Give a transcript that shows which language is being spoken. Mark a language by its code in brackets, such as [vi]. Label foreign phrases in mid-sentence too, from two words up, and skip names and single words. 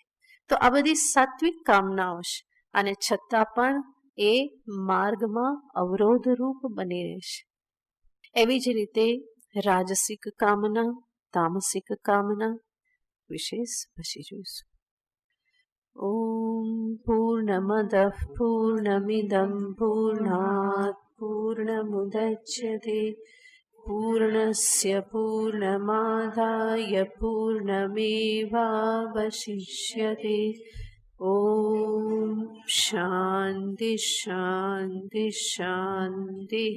[gu] તો આ બધી સાત્વિક કામનાઓ છે, અને છતાં પણ એ માર્ગમાં અવરોધરૂપ બની રહેશે. એવી જ રીતે રાજસિક કામના, તામસિક કામના વિશેષ પછી જોઈશું. [sa] ઓમ પૂર્ણમદ પૂર્ણમિદં પૂર્ણાત પૂર્ણમુદચ્યતે पूर्णस्य पूर्णमादाय पूर्णमेवावशिष्यते। ॐ शान्ति शान्ति शान्तिः।